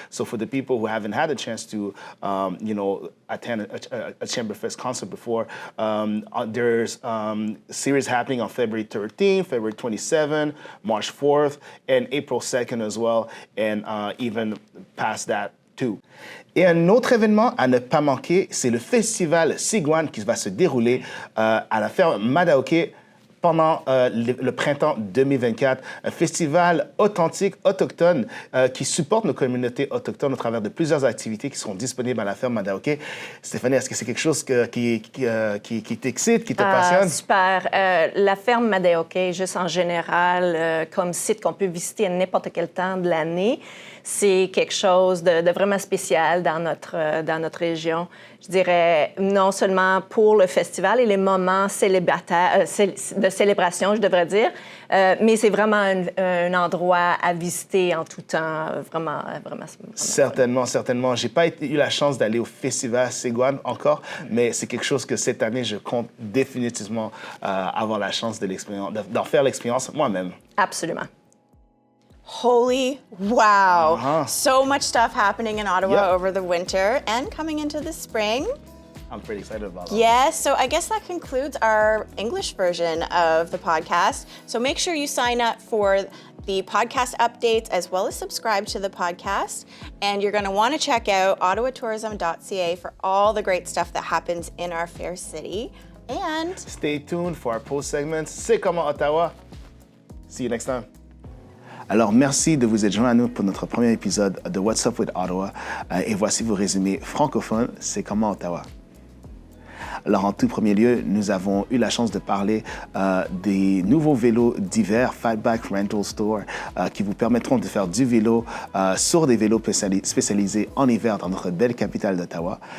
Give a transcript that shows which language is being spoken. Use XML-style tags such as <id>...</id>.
<en>So for the people who haven't had a chance to, you know, attend a Chamberfest concert before, there's a series happening on February 13th, February 27th, March 4th, and April 2nd as well, and even past that too.</en> <fr>Et un autre événement à ne pas manquer, c'est le festival Sigouane qui va se dérouler à la ferme Majewski pendant le printemps 2024, un festival authentique, autochtone, qui supporte nos communautés autochtones au travers de plusieurs activités qui seront disponibles à la ferme Majewski. Stéphanie, est-ce que c'est quelque chose qui t'excite, qui te passionne? Super. La ferme Majewski, juste en général, comme site qu'on peut visiter à n'importe quel temps de l'année, c'est quelque chose de vraiment spécial dans notre région. Je dirais non seulement pour le festival et les moments de célébration, je devrais dire, mais c'est vraiment un endroit à visiter en tout temps, vraiment. Certainement, certainement. J'ai pas eu la chance d'aller au festival Sigouane encore, mais c'est quelque chose que cette année, je compte définitivement avoir la chance d'en faire l'expérience moi-même. Absolument.</fr> <en>Holy wow. Uh-huh. So much stuff happening in Ottawa Yep. over the winter and coming into the spring. I'm pretty excited about that. Yes, so I guess that concludes our English version of the podcast. So make sure you sign up for the podcast updates as well as subscribe to the podcast. And you're going to want to check out ottawatourism.ca for all the great stuff that happens in our fair city. And Stay tuned for our post segments.</en> <fr>C'est comment Ottawa.</fr> <en>See you next time.</en> <fr>Alors, merci de vous être joints à nous pour notre premier épisode de What's Up with Ottawa. Et voici vos résumés francophones. C'est comment Ottawa? Alors, en tout premier lieu, nous avons eu la chance de parler des nouveaux vélos d'hiver, Fatback Rental Store, qui vous permettront de faire du vélo sur des vélos spécialisés en hiver dans notre belle capitale d'Ottawa.</fr>